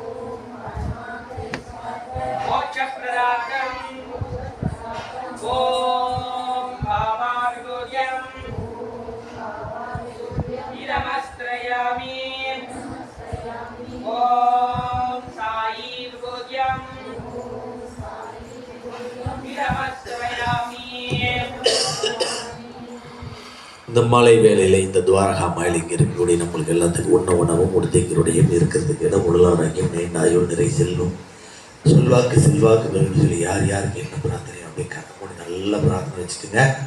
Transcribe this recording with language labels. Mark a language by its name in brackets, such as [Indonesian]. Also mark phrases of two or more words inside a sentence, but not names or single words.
[Sanskrit] मोक्ष प्रदातम् ॐ भव विभुद्यम् नमस्त्रयामि ॐ साई विभुद्यम् नमस्त्रयामि. [Tamil] இந்த மாலை வேளையில் இந்த துவாரகா மாயில் இங்கே இருக்கக்கூடிய நம்மளுக்கு எல்லாத்துக்கும் உணவும் உடுத்தைங்களுடைய இருக்கிறதுக்கு இடம் உடலாரோக்கியம் நீண்டாயும் நிறை செல்லும் சொல்வாக்கு செல்வாக்கு வேணும்னு சொல்லி யார் யாருக்கு என்ன பிரார்த்தனை அப்படி கண்ண மூடி நல்ல பிரார்த்தனை வச்சுக்கோங்க.